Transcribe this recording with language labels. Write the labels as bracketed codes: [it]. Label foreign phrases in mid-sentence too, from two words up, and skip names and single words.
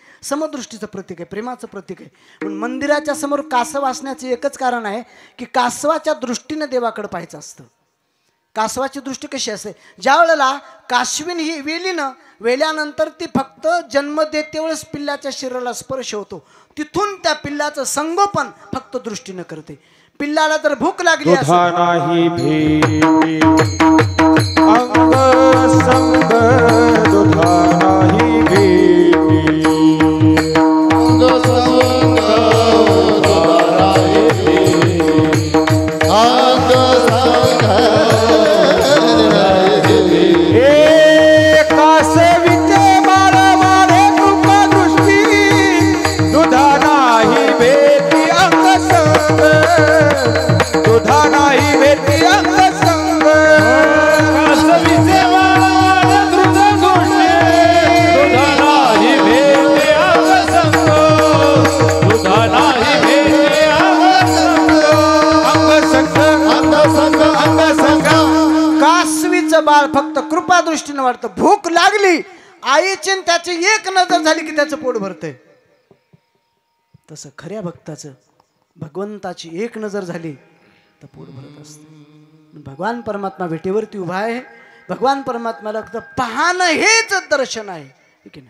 [mr] समदृष्टीचं प्रतीक आहे, प्रेमाचं प्रतीक आहे. म्हणून मंदिराच्या समोर कासव असण्याचं एकच कारण आहे की कासवाच्या दृष्टीने देवाकडे पाहायचं असतं. कासवाची दृष्टी कशी असते? ज्या वेळेला कासवीन ही वेलीनं वेल्यानंतर ती फक्त जन्म देते वेळेस पिल्लाच्या शरीराला स्पर्श होतो, तिथून त्या पिल्लाचं संगोपन फक्त दृष्टीनं करते. पिल्लाला जर भूक लागली अंग संग दुधा नाही भेटी, अंग संग दुधा नाही भेटी, अंग संग कासवीचे बाळ मारे कृपा दृष्टी, दुधा नाही भेटी अंग संग, दुधा नाही भेटी अंग संग, कासवीचे बाळ मारे कृपा दृष्टी, दुधा नाही भेटी अंग संग, दुधा नाही भेटी अंग संग, अंग संग, अंग संग, अंग संग. कासवीचं बाळ फक्त कृपा दृष्टीनं वाटतं. भूक लागली आईची आणि त्याची एक नजर झाली की त्याचं पोट भरतंय. तसं खऱ्या भक्ताचं भगवंताची एक नजर झाली तर पोट भरत असते. भगवान परमात्मा भेटीवरती उभा आहे. भगवान परमात्म्याला फक्त पाहणं हेच दर्शन आहे, ठीक आहे ना.